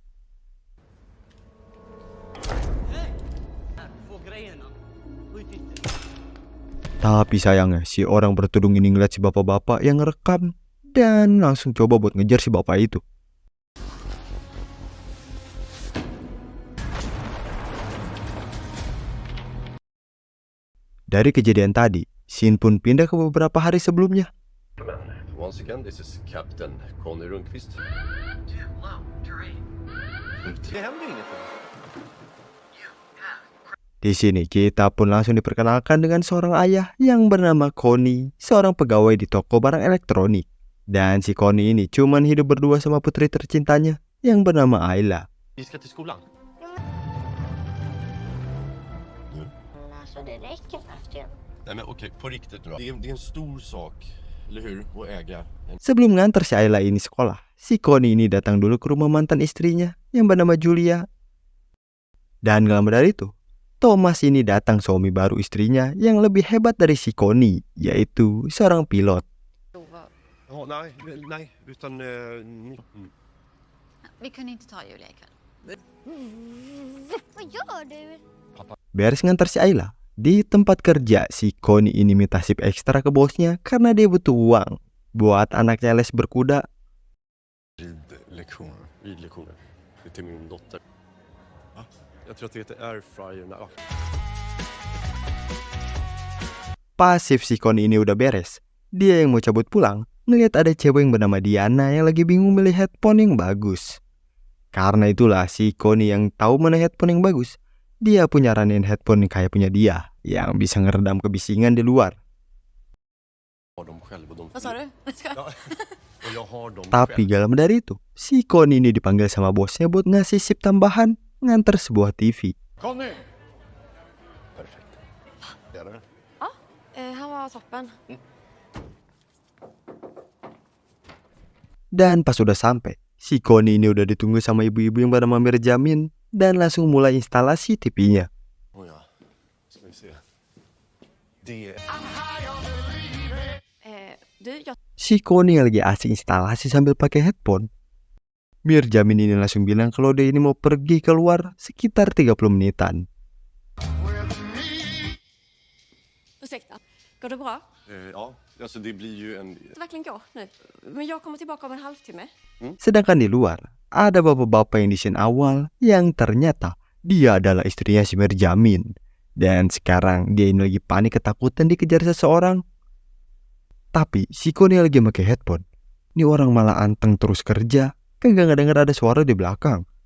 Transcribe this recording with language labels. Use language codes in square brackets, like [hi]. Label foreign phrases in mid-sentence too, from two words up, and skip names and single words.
[id] Tapi sayangnya si orang bertudung ini ngeliat si bapak-bapak yang ngerekam dan langsung coba buat ngejar si bapak itu. Dari kejadian tadi, scene pun pindah ke beberapa hari sebelumnya. [en] Once again, this is Captain Conny Rundqvist. [sv] Det händer ingenting. [id] Di sini kita pun langsung diperkenalkan dengan seorang ayah yang bernama Conny, seorang pegawai di toko barang elektronik. Dan si Conny ini cuman hidup berdua sama putri tercintanya yang bernama Ayla. [sv] Vi ska till skolan. Alltså det räcker faktiskt. Nej men okej, på riktigt nu då. Det är en stor sak, eller hur? Att äga en... [id] Sebelum nganter si Ayla ini sekolah, si Conny ini datang dulu ke rumah mantan istrinya yang bernama Julia. Dan gak lama dari itu, Thomas ini datang suami baru istrinya yang lebih hebat dari si Conny, yaitu seorang pilot. [sv] Ja, nej, utan... Vi kunde inte ta Julia ikväll. Vad gör du? [id] Beres ngantar si Ayla, di tempat kerja si Conny ini minta sip ekstra ke bosnya karena dia butuh uang buat anaknya les berkuda. [sv] Ridlektioner. Det är till min dotter. Va? Jag tror att det heter airfryer. [id] Pas si Conny ini udah beres, dia yang mau cabut pulang, ngeliat ada cewek yang bernama Diana yang lagi bingung milih headphone yang bagus. Karena itulah si Conny yang tahu mana headphone yang bagus, dia punya nyaranin headphone yang kayak punya dia, yang bisa ngeredam kebisingan di luar. [sv] Vad sa du? [id] Tapi gak lama dari itu, si Conny ini dipanggil sama bosnya buat ngasih sip tambahan nganter sebuah TV. [sv] Conny! Perfekt. Är det? Ja, han var toppen. [id] Dan pas udah sampai, si Conny ini udah ditunggu sama ibu-ibu yang bernama Mirjamin dan langsung mulai instalasi TV-nya. [sv] Oh ja, ska vi se. Det... [id] Si Conny yang lagi asik instalasi sambil pakai headphone. Mirjamin ini langsung bilang kalau dia ini mau pergi keluar sekitar 30 menitan. [sv] Ursäkta, går det bra? Ja, alltså det blir ju en... Det verkligen går nu. Men jag kommer tillbaka om en halvtimme. [id] Sedangkan di luar, ada bapak-bapak yang di scene awal yang ternyata dia adalah istrinya si Mirjamin. Dan sekarang dia ini lagi panik ketakutan dikejar seseorang. Tapi si Conny lagi pakai headphone. Ini orang malah anteng terus kerja, kan gak ngedenger ada suara di belakang.